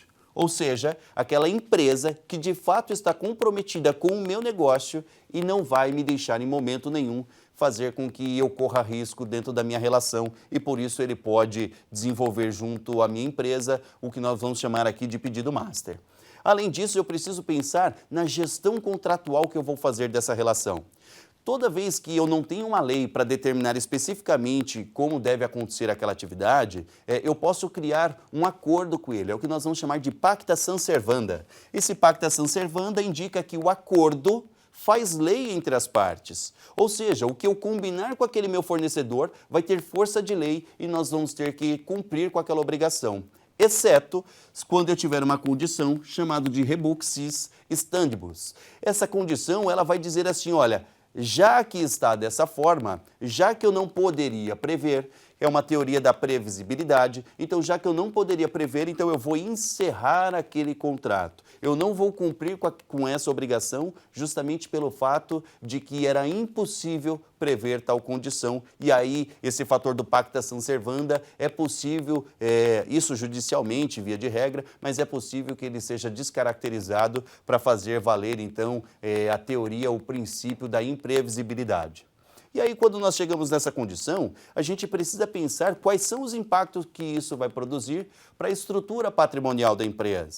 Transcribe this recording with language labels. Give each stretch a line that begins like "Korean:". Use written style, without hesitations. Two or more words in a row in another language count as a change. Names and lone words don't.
Portuguese: Ou seja, aquela empresa que de fato está comprometida com o meu negócio e não vai me deixar em momento nenhum fazer com que eu corra risco dentro da minha relação e por isso ele pode desenvolver junto à minha empresa o que nós vamos chamar aqui de pedido master. Além disso, eu preciso pensar na gestão contratual que eu vou fazer dessa relação. Toda vez que eu não tenho uma lei para determinar especificamente como deve acontecer aquela atividade, eu posso criar um acordo com ele, é o que nós vamos chamar de
Latin: pacta sunt servanda.
Portuguese: Esse
Latin: pacta sunt servanda
Portuguese: indica que o acordo faz lei entre as partes. Ou seja, o que eu combinar com aquele meu fornecedor vai ter força de lei e nós vamos ter que cumprir com aquela obrigação. Exceto quando eu tiver uma condição chamada de
Latin: rebuxis stantibus.
Portuguese: Essa condição ela vai dizer assim, olha, já que está dessa forma, já que eu não poderia prever, é uma teoria da previsibilidade, então já que eu não poderia prever, então eu vou encerrar aquele contrato. Eu não vou cumprir com essa obrigação justamente pelo fato de que era impossível prever tal condição. E aí, esse fator do
Latin: pacta sunt servanda
Portuguese: é possível, isso judicialmente, via de regra, mas é possível que ele seja descaracterizado para fazer valer, então, a teoria, o princípio da imprevisibilidade. E aí, quando nós chegamos nessa condição, a gente precisa pensar quais são os impactos que isso vai produzir para a estrutura patrimonial da empresa.